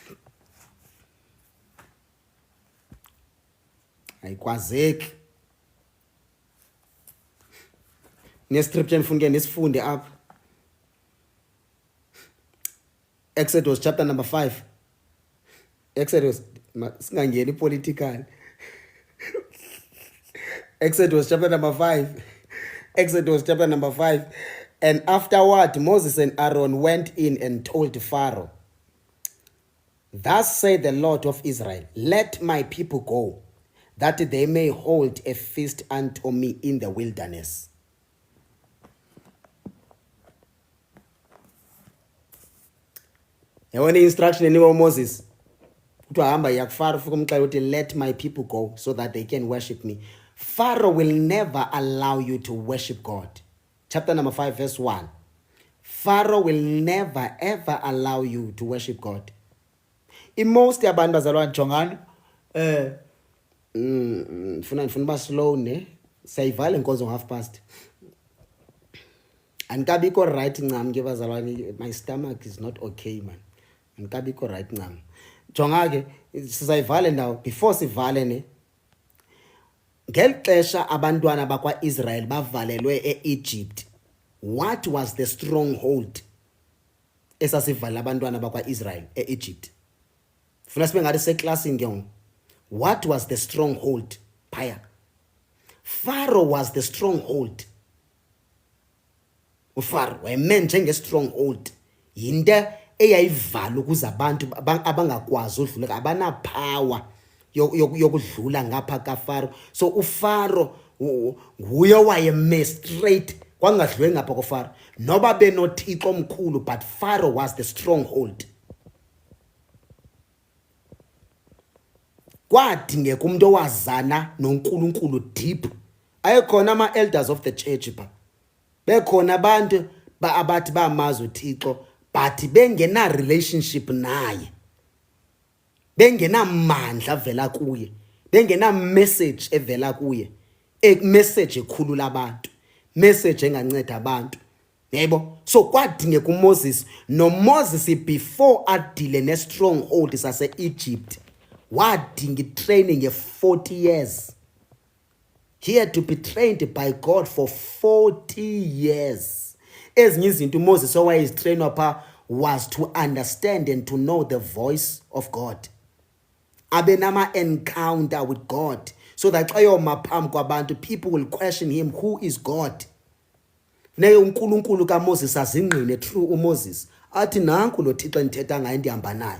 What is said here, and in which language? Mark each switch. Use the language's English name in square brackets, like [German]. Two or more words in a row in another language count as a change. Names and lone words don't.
[Xhosa] Ayikwazeki. Nescripture nifuna nisifunde apha. [English] Exodus chapter number 5. [Xhosa] Exodus singangeni political. [English] Exodus chapter number 5. Exodus chapter number 5. And afterward Moses and Aaron went in and told Pharaoh, thus said the Lord of Israel, let my people go, that they may hold a feast unto me in the wilderness. [Xhosa] Yabona instruction eniwa Moses kuthiwa hamba yakufara ufike umxele uthi [English] let my people go so that they can worship me. Pharaoh will never allow you to worship God. Chapter number 5 verse 1. Pharaoh will never ever allow you to worship God. [Xhosa] Most yabantu bazalwane jongani funa ba slow ne sayivala inkonzo ngo past. Andikabikho right ncam ke bazalwane, [English] my stomach is not okay man. [Xhosa] Andikabikho right ncam. Jonga ke sizayivala ndawo before sivale ne Ngelixesha abantwana bakwa-Israel bavalelwe e-Egypt, [English] what was the stronghold [Xhosa] esasivala abantwana bakwa-Israel e-Egypt? Funa sibe ngathi seclassini ke ngoku. [English] What was the stronghold phaya? Pharaoh was the stronghold. [Xhosa] uFaro wayeme njenge-stronghold, yinto eyayivala ukuze abantu abangakwazi udlula, abana power yokudlula ngapha kaFaro. So uFaro nguye wayeme straight, kwangadlwe ngapha koFaro noba benothixo omkhulu, [English] but Pharaoh was the stronghold. [Xhosa] Kwadingeka umuntu owazana noNkulunkulu deep. Ayekhona ama- [English] elders of the church [Xhosa] pha, bekhona abantu abathi bamazi uThixo but bengena relationship naye, bengena mandla avela kuye, bengena message evela kuye, message ekhulula abantu, message enganceda abantu, yebo. So kwadingeka uMoses, noMoses before adile ne-stronghold sase-Egypt wadinga training ye-40 years. [English] He had to be trained by God for 40 years. [Xhosa] Ezinye izinto uMoses owayezitrainwa pha [English] was to understand and to know the voice of God. [Xhosa] Abe nama [English] encounter with God, so that [Xhosa] xa yoma phambi kwabantu, [English] people will question him, who is God? [Xhosa] Funeke uNkulunkulu kaMoses azingqine through uMoses, athi nanku lo Thixo endithetha ngaye ndihamba naye.